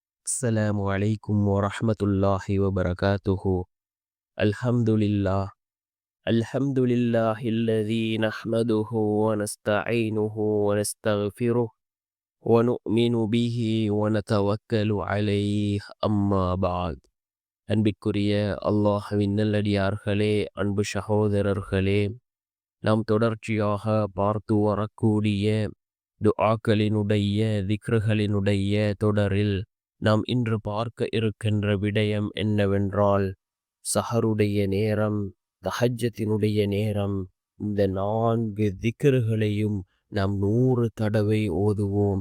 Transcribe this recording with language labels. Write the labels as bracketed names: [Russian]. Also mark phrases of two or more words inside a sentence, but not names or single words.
[Arabic] السلام عليكم ورحمة الله وبركاته. الحمد لله. الحمد لله الذي نحمده ونستعينه ونستغفره ونؤمن به ونتوكل عليه. أما بعد. [Tamil] அன்பிற்குரிய அல்லாஹ்வின் நல்லடியார்களே, அன்பு சகோதரர்களே, நாம் தொடர்ச்சியாக பார்த்து வரக்கூடிய துஆக்களினுடைய திக்ருகளினுடைய தொடரில் நாம் இன்று பார்க்க இருக்கின்ற விடயம் என்னவென்றால், சஹருடைய நேரம், தஹஜ்ஜத்தினுடைய நேரம், இந்த 4 திக்ருகளையும் நாம் 100 தடவை ஓதுவோம்.